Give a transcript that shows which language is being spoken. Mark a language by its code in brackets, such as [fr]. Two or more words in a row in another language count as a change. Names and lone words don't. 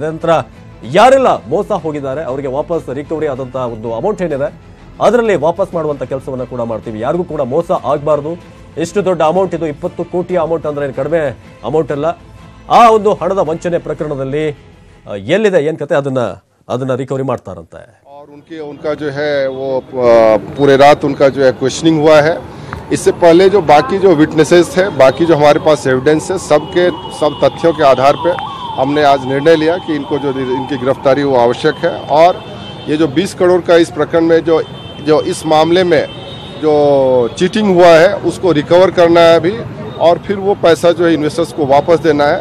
[kn] ನಂತರ ಯಾರೆಲ್ಲ ಮೋಸ ಹೋಗಿದ್ದಾರೆ ಅವರಿಗೆ ವಾಪಸ್ ರಿಕವರಿ ಆದಂತ ಒಂದು ಅಮೌಂಟ್ ಏನಿದೆ ಅದರಲ್ಲಿ ವಾಪಸ್ ಮಾಡುವಂತ ಕೆಲಸವನ್ನ ಕೂಡ ಮಾಡ್ತೀವಿ. ಯಾರಿಗೂ ಕೂಡ ಮೋಸ ಆಗಬಾರ್ದು. ಎಷ್ಟು ದೊಡ್ಡ ಅಮೌಂಟ್ ಇದು, 20 ಕೋಟಿಯ ಅಮೌಂಟ್ ಅಂದ್ರೆ ಕಡಿಮೆ ಅಮೌಂಟ್ ಅಲ್ಲ. ಆ ಒಂದು ಹಣದ ವಂಚನೆ ಪ್ರಕರಣದಲ್ಲಿ ಎಲ್ಲಿದೆ, ಏನ್ ಕತೆ, ಅದನ್ನ रिकवरी ಮಾಡ್ತಾರಂತೆ. [hi] और उनका जो है वो पूरे रात उनका जो है क्वेश्चनिंग हुआ है. इससे पहले जो बाकी जो विटनेसेस थे, बाकी जो हमारे पास एविडेंस है, सब तथ्यों के आधार पे हमने आज निर्णय लिया कि इनको जो इनकी गिरफ्तारी वो आवश्यक है. और ये जो 20 करोड़ का इस प्रकरण में जो इस मामले में जो चीटिंग हुआ है उसको रिकवर करना है अभी, और फिर वो पैसा जो है इन्वेस्टर्स को वापस देना है.